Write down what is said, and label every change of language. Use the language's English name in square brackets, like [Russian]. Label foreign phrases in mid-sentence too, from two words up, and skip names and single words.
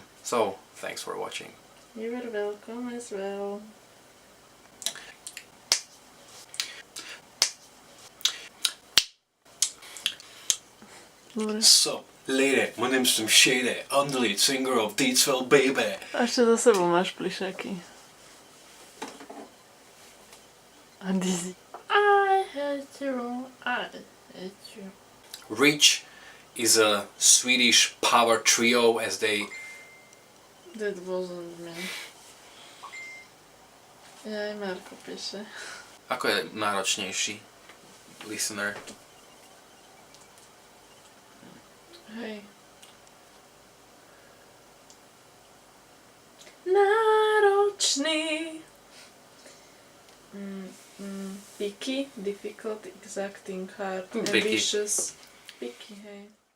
[English] So, thanks for watching. You are welcome as well. So, lady, my name's h.e.a.t, I'm the lead singer of Deedsville, baby. [Slovak] A ešte za sebou máš plišaky. A Dizzy. [English] I hate you, I hate you. Reach is a Swedish power trio, as they... That wasn't me. [Slovak] Aj Marko píše. Ako je náročnejší listener? Hej. Náročný. [English] Picky, difficult, exacting, hard, Picky. ambitious. Picky, [Slovak] hej.